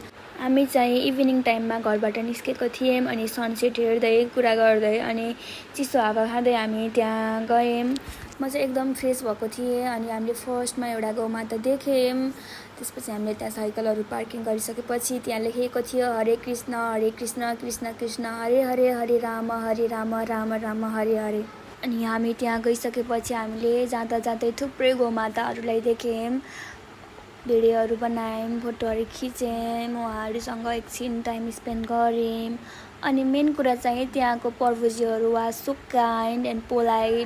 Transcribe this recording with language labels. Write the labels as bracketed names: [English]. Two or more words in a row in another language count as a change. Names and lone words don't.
[Nepali] हामी चाहिँ [English] evening time [Nepali] घरबाट निस्केको थियौँ अनि सनसेट हेर्दै कुरा गर्दै अनि चिसो हावा खाँदै हामी त्यहाँ गयौँ। म चाहिँ एकदम फ्रेस भएको थिएँ अनि हामीले फर्स्टमा एउटा गौमाता देख्यौँ। त्यसपछि हामीले त्यहाँ साइकलहरू पार्किङ गरिसकेपछि त्यहाँ लेखेको थियो हरे कृष्ण कृष्ण कृष्ण हरे हरे, हरे राम राम राम हरे हरे। अनि हामी त्यहाँ गइसकेपछि हामीले जाँदा जाँदै थुप्रै गौमाताहरूलाई देख्यौँ, भिडियोहरू बनायौँ, फोटोहरू खिच्यौँ, उहाँहरूसँग एकछिन [English] time spend [Nepali] गऱ्यौँ। अनि मेन कुरा चाहिँ त्यहाँको प्रभुजीहरू वा [English] so kind and polite.